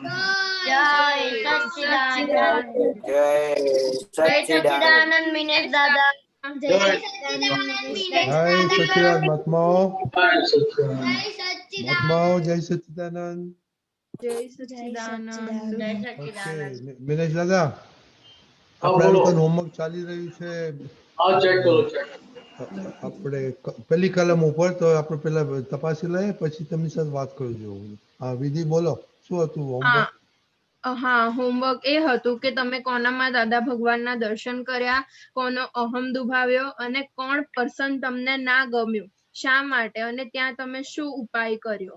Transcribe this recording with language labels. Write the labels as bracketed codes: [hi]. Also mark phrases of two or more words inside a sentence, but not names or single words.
[hi] जय सच्चिदानंद। जय जय सच्चिदानंद मिनेश दादा। जय जय सच्चिदानंद महात्माओं, जय सच्चिदानंद महात्माओं, जय सच्चिदानंद। जय सच्चिदानंद। जय [gu] ઓકે सच्चिदानंद। મિનેશ દાદા, હા આપણે આ બોલો લોકોનું હોમવર્ક ચાલી રહ્યું છે. હા ચેક કરો ચેક આપણે પેલી કલમ ઉપર તો આપણે પેલા તપાસી લઈએ, પછી તમારી સાથે વાત કરું છું. હા વિધિ બોલો, શું હતું હોમવર્ક? હા, હોમવર્ક એ હતું કે તમે કોનામાં દાદા ભગવાનના દર્શન કર્યા, કોનો અહમ દુભાવ્યો અને કોણ પર્સન તમને ના ગમ્યું, શા માટે, અને ત્યાં તમે શું ઉપાય કર્યો.